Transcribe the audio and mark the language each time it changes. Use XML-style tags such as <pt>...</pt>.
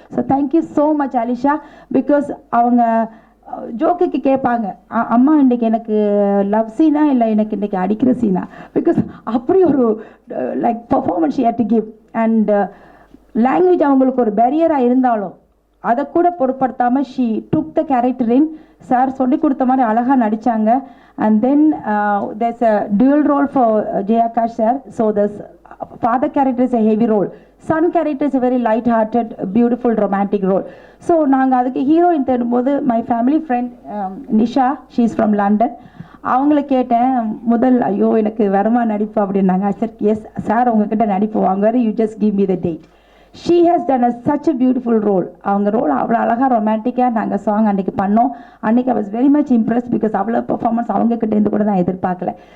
<en>so thank you so much</en> <ta>Alisha. Because அவங்க ஜோக்குக்கு கேட்பாங்க, அம்மா இன்றைக்கி எனக்கு லவ் சீனா இல்லை எனக்கு இன்றைக்கி அடிக்கிற சீனா, பிகாஸ் அப்படி ஒரு</ta> <en>Like performance she had to give.</en> <ta>And language அவங்களுக்கு ஒரு பேரியராக இருந்தாலும் அதை கூட பொருட்படுத்தாமல்</ta> <en>She took the character in.</en> <ta>Sir சொல்லி கொடுத்த மாதிரி அழகாக நடித்தாங்க.</ta> <en>And then there's a dual role for Jayakash sir. So the father character is a heavy role, son character is a very light hearted beautiful romantic role. So</en> <ta>நாங்கள் அதுக்கு heroine தேடும்போது</ta> <en>my family friend Nisha, she is from London,</en> <ta>அவங்கள கேட்டேன். முதல் ஐயோ எனக்கு வருமா நடிப்பு அப்படின்னாங்க. சார் எஸ் சார் உங்ககிட்ட நடிப்பு வாங்குவார்,</ta> <en>You just give me the date. She has done such a beautiful</en> <ta>role. அவங்க ரோல் அவ்வளோ அழகாக ரொமான்டிக்காக நாங்கள் சாங் அன்றைக்கி பண்ணோம். அன்றைக்கி</ta> <en>I was very much impressed</en> <ta>because அவ்வளோ பர்ஃபார்மன்ஸ் அவங்கக்கிட்டேருந்து கூட நான் எதிர்பார்க்கல.</ta>